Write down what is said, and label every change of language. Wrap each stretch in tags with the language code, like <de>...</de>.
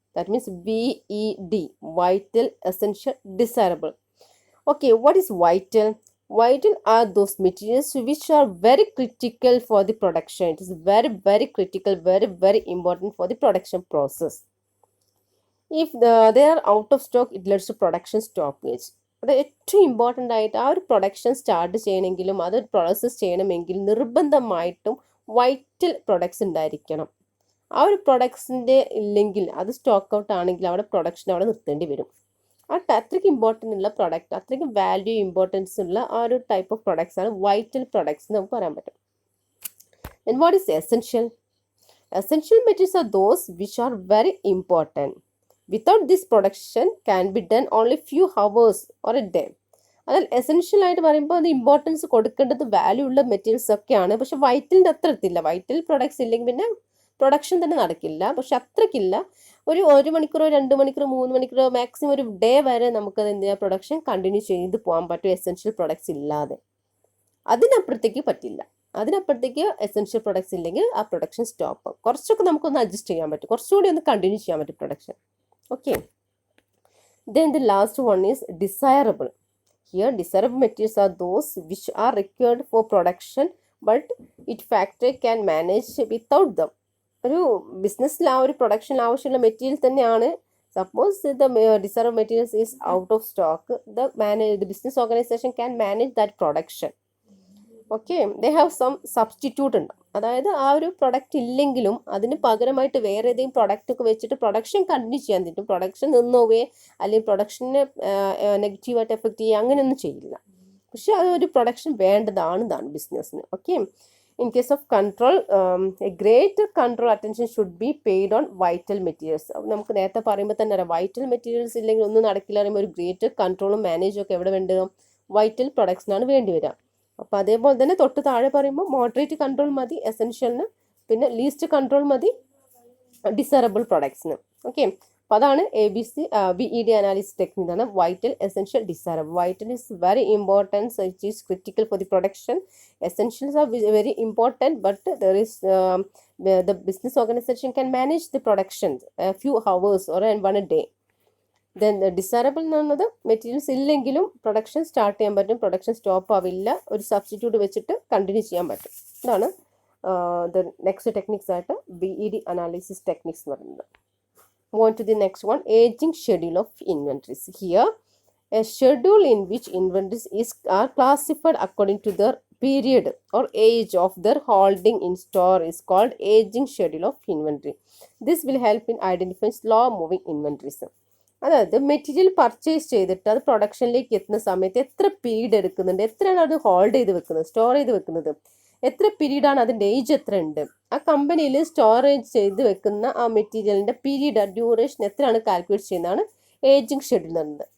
<en>That means VED, vital, essential, desirable. Okay, what is vital? Vital are those materials which are very critical for the production. It is very, very critical, very, very important for the production process. If they are out of stock, it leads to production stoppage.</en> <ml>അത് ഏറ്റവും important ആയിട്ട് ആ ഒരു production start ചെയ്യണമെങ്കിലും അത് process ചെയ്യണമെങ്കിൽ നിർബന്ധമായിട്ടും vital products ഉണ്ടായിരിക്കണം. ആ ഒരു പ്രൊഡക്ട്സിൻ്റെ ഇല്ലെങ്കിൽ അത് സ്റ്റോക്ക് ഔട്ട് ആണെങ്കിൽ അവിടെ പ്രൊഡക്ഷൻ അവിടെ നിർത്തേണ്ടി വരും. അത്രയ്ക്ക് ഇമ്പോർട്ടൻ്റ് ഉള്ള പ്രൊഡക്റ്റ്, അത്രയ്ക്ക് വാല്യൂ ഇമ്പോർട്ടൻസ് ഉള്ള ആ ഒരു ടൈപ്പ് ഓഫ് പ്രൊഡക്ട്സ് ആണ് വൈറ്റൽ പ്രൊഡക്ട്സ് എന്ന് നമുക്ക് പറയാൻ പറ്റും.</ml> <en>And what is essential? Essential materials are those which are very important. Without this production can be done only few hours or a day.</en> <ml>അതിൽ essential ആയിട്ട് പറയുമ്പോൾ അത് ഇമ്പോർട്ടൻസ് കൊടുക്കേണ്ടത് വാല്യൂ ഉള്ള മെറ്റീരിയൽസ് ഒക്കെയാണ്. പക്ഷെ വൈറ്റലിൻ്റെ അത്ര എത്തില്ല. വൈറ്റൽ പ്രൊഡക്ട്സ് ഇല്ലെങ്കിൽ പിന്നെ പ്രൊഡക്ഷൻ തന്നെ നടക്കില്ല. പക്ഷെ അത്രയ്ക്കില്ല. ഒരു മണിക്കൂറോ 2 മണിക്കൂറോ 3 മണിക്കൂറോ മാക്സിമം ഒരു ഡേ വരെ നമുക്കത് എന്ത് ചെയ്യാം, പ്രൊഡക്ഷൻ കണ്ടിന്യൂ ചെയ്ത് പോകാൻ പറ്റും എസെൻഷ്യൽ പ്രൊഡക്ട്സ് ഇല്ലാതെ. അതിനപ്പുറത്തേക്ക് പറ്റില്ല. അതിനപ്പുറത്തേക്ക് എസെൻഷ്യൽ പ്രൊഡക്ട്സ് ഇല്ലെങ്കിൽ ആ പ്രൊഡക്ഷൻ സ്റ്റോപ്പ്. കുറച്ചൊക്കെ നമുക്കൊന്ന് അഡ്ജസ്റ്റ് ചെയ്യാൻ പറ്റും, കുറച്ചുകൂടി ഒന്ന് കണ്ടിന്യൂ ചെയ്യാൻ പറ്റും production.</ml> <en>Okay. Then the last one is desirable. Here desirable materials are those which are required for production but it factory can manage without them.</en> <ml>ഒരു ബിസിനസ്സിൽ ആ ഒരു പ്രൊഡക്ഷൻ ആവശ്യമുള്ള മെറ്റീരിയൽ തന്നെയാണ്.</ml> <en>Suppose the desirable materials is out of stock, the business organization can manage that production.</en> <ml>Okay,</ml> <en>they have some substitute</en> <ml>ഉണ്ട്. അതായത് ആ ഒരു പ്രൊഡക്റ്റ് ഇല്ലെങ്കിലും അതിന് പകരമായിട്ട് വേറെ ഏതെങ്കിലും പ്രൊഡക്റ്റ് ഒക്കെ വെച്ചിട്ട് പ്രൊഡക്ഷൻ കണ്ടിന്യൂ ചെയ്യാൻ പറ്റും. പ്രൊഡക്ഷൻ നിന്നോവേ അല്ലെങ്കിൽ പ്രൊഡക്ഷനെ നെഗറ്റീവായിട്ട് എഫക്റ്റ് ചെയ്യുക അങ്ങനെയൊന്നും ചെയ്യില്ല. പക്ഷെ അതൊരു പ്രൊഡക്ഷൻ വേണ്ടതാണ് ബിസിനസ്സിന്.</ml> <en>Okay, in case of control, a greater control attention should be paid on vital materials.</en> <ml>നമുക്ക് നേരത്തെ പറയുമ്പോൾ തന്നെ അറിയാം, വൈറ്റൽ മെറ്റീരിയൽസ് ഇല്ലെങ്കിൽ ഒന്നും നടക്കില്ല. പറയുമ്പോൾ ഒരു ഗ്രേറ്റർ കൺട്രോളും മാനേജും ഒക്കെ എവിടെ വേണ്ടത്, വൈറ്റൽ പ്രൊഡക്ട്സിനാണ് വേണ്ടി വരിക. അപ്പോൾ അതേപോലെ തന്നെ തൊട്ട് താഴെ പറയുമ്പോൾ മോഡറേറ്റ് കൺട്രോൾ മതി എസെൻഷ്യലിന്, പിന്നെ ലീസ്റ്റ് കൺട്രോൾ മതി ഡിസൈറബിൾ പ്രൊഡക്ട്സിന്. ഓക്കെ, അപ്പോൾ അതാണ് VED അനാലിസിസ് ടെക്നിക് ആണ്.</ml> <en>Vital, essential, desirable. Vital is very important, it is critical for the production. Essentials are very important, but there is the business organization can manage the production a few hours or one a day. Then the desirable</en> <ml>എന്ന് പറയുന്നത് materials ഇല്ലെങ്കിലും production start ചെയ്യാൻ പറ്റും, production stop ആവില്ല, ഒരു substitute വെച്ചിട്ട് continue ചെയ്യാൻ പറ്റും. ഇതാണ്</ml> <en>the next techniques</en> <ml>ആയിട്ട് VED അനാലിസിസ് ടെക്നിക്സ് എന്ന് പറയുന്നത്.</ml> <en>Move on to the next one, aging schedule of inventories. Here a schedule in which inventories are classified according to their period or age of their holding in store is called aging schedule of inventory. This will help in identifying slow moving inventories.</en> <ml>അതായത് material purchase ചെയ്തിട്ട് അത് പ്രൊഡക്ഷനിലേക്ക് എത്തുന്ന സമയത്ത് എത്ര period എടുക്കുന്നുണ്ട്, എത്രയാണ് അത് hold ചെയ്ത് വെക്കുന്നത്, സ്റ്റോർ ചെയ്ത് വെക്കുന്നത്, എത്ര പീരീഡാണ്, അതിൻ്റെ ഏജ് എത്ര ഉണ്ട്, ആ കമ്പനിയിൽ സ്റ്റോറേജ് ചെയ്ത് വെക്കുന്ന ആ മെറ്റീരിയലിൻ്റെ പീരീഡ് ഡ്യൂറേഷൻ എത്രയാണ് കാൽക്കുലേറ്റ് ചെയ്യുന്നതാണ് ഏജിങ് ഷെഡ്യൂൾ എന്ന് പറയുന്നത്.</ml>